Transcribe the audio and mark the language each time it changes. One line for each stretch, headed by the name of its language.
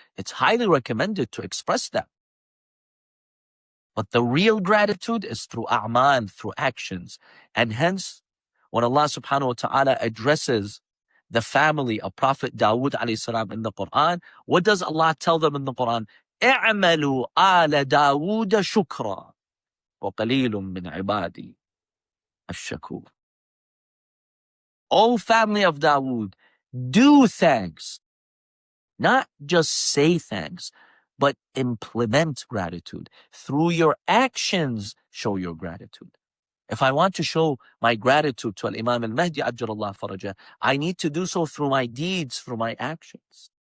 English: It's highly recommended to express that. But the real gratitude is through a'mal, through actions. And hence, when Allah subhanahu wa ta'ala addresses the family of Prophet Dawood alayhi salam in the Quran, what does Allah tell them in the Quran?
Arabic: اعملوا آل داود شكرا وقليل من عبادي الشكور.
English: O family of Dawood, do thanks. Not just say thanks, but implement gratitude. Through your actions, show your gratitude. If I want to show my gratitude to Imam al-Mahdi ajjallahu farajah, I need to do so through my deeds, through my actions.